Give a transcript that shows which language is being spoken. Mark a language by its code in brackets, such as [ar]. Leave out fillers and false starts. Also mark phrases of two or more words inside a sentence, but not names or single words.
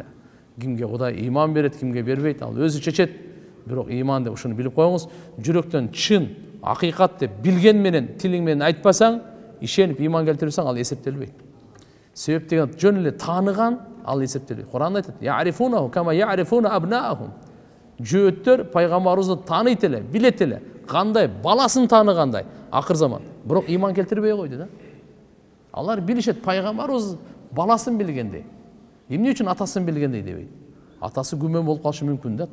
[ky] Кимге Кудай иман берет, кимге бербейт, ал өзү чечет. Бирок иман деп ушуну билип коюңуз, жүрөктөн чын, акыйкат деп билген менен, тилиң менен айтпасаң, ишенип иман келтирсең, ал эсептелбейт. Себеп деген жөн эле тааныган, ал эсептелбейт. Куран айтат: [ar] "يعرفونه كما يعرفون أبناءهم." [ky] Жөөттөр пайгамбарыбызды тааныйт эле, билет эле, кандай баласын тааныгандай. Акыр заман. Бирок иман келтирбей койду да. Алар билишет пайгамбарыбыз баласын билгендей. Эмне үчүн атасын билгендей дебейт. Атасы күмөн болуп калышы мүмкүн да.